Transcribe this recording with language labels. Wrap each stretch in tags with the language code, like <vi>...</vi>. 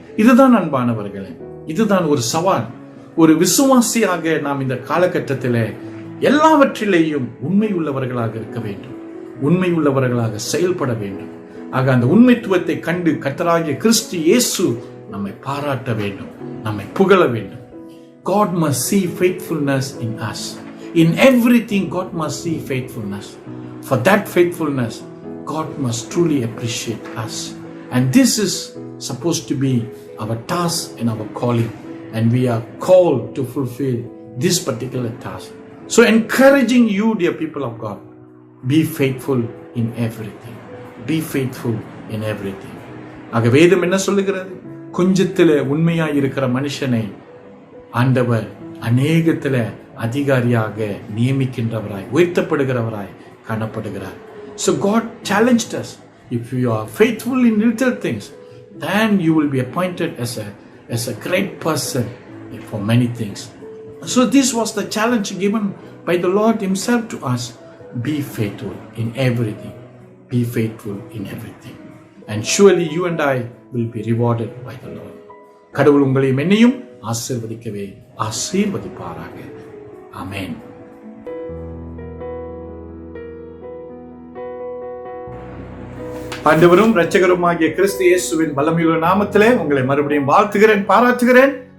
<ta>இதுதான் அன்பானவர்களே, இதுதான் ஒரு சவால். ஒரு விசுவாசியாக நாம் இந்த காலகட்டத்தில் எல்லாவற்றிலேயும் உண்மை உள்ளவர்களாக இருக்க வேண்டும், உண்மை உள்ளவர்களாக செயல்பட வேண்டும். ஆக அந்த உண்மைத்துவத்தை கண்டு கர்த்தராகிய கிறிஸ்து இயேசு நம்மை பாராட்ட வேண்டும், நம்மை புகழ வேண்டும்.</ta> <en>God must see faithfulness in us. In everything God must see faithfulness. For that faithfulness God must truly appreciate us. And this is supposed to be our task and our calling, and we are called to fulfill this particular task. So encouraging you, dear people of God, be faithful in everything. Be faithful in everything.</en> <ta>ஆக வேதம் என்ன சொல்லுகிறது? கொஞ்சத்திலே உண்மையாய் இருக்கிற மனுஷனை ஆண்டவர் அநேகத்தில அதிகாரியாக நியமிக்கின்றவராய், உயர்த்தப்படுகிறவராய் காணப்படுகிறார்.</ta> <en>So God challenged us. If you are faithful in little things, then you will be appointed as a great person for many things. So this was the challenge given by the Lord himself to us. Be faithful in everything. Be faithful in everything. And surely you and I will be rewarded by the Lord.</en> <ta>கடவுள் உங்களையும் என்னையும் ஆசீர்வதிக்கவே ஆசீர்வதிப்பாராக. ஆமென். ஆண்டவரும் இரட்சகருமாகிய கிறிஸ்து இயேசுவின் வல்லமையுள்ள நாமத்திலே உங்களை மறுபடியும் வாழ்த்துகிறேன், பாராட்டுகிறேன்.</ta>